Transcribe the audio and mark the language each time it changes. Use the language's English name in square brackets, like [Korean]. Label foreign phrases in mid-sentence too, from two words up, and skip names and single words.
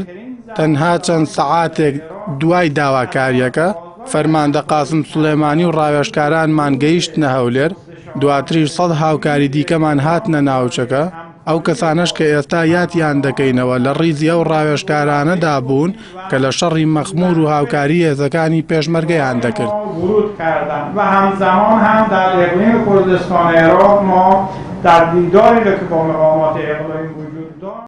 [Central Kurdish] تەنها چەند سەعاتێک دوای داواکاریەکە فەرماندە قاسم سولێمانی و ڕاوێژکارانمان گەیشتنە هەولێر. دواتریش 100 هاوکاری دیکەمان هاتنە ناوچەکە. ئەو کەسانش کە ئێستا یاتیان دەکەینەوە لە ڕیزی ئەو ڕاوێژکارانەدا بوون کە لە شەڕی مەخمور و هاوکاری هێزەکانی پێشمەرگەیان دەکرد. [Persian] و همزمان هم در اقلیم کردستان عراق ما در دیداری که با مقامات اقلیمی وجود داشت